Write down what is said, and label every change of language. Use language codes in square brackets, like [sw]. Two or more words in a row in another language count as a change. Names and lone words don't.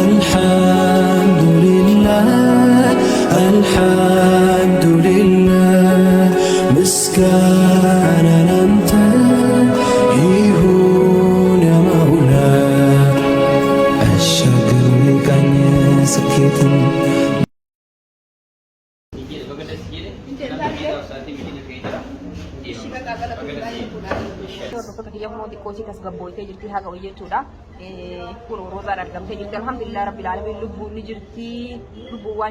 [ar] الحمد لله الحمد لله [am] ምስጋና ላንተ ይሁን [ar] يا مولى። [am] አሻግረኝ ስኬትን [om] kun roza argamte jirti [ar] الحمد لله رب العالمين [om] lubbu ni jirti lubbu waan